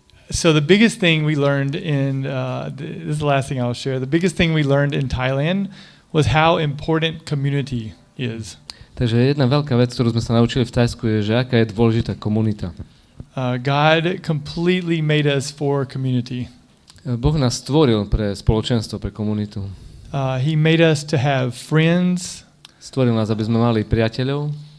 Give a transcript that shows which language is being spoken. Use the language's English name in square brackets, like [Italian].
[English] So the biggest thing we learned this is the last thing I'll share. The biggest thing we learned in Thailand was how important community is. [Slovak] Takže jedna veľká vec, ktorú sme sa naučili v Thajsku, je, že aká je dôležitá komunita. [English] God completely made us for community. [Slovak] Boh nás stvoril pre spoločenstvo, pre komunitu. [English] He made us to have friends. [Slovak] Stvoril nás, aby sme mali priateľov.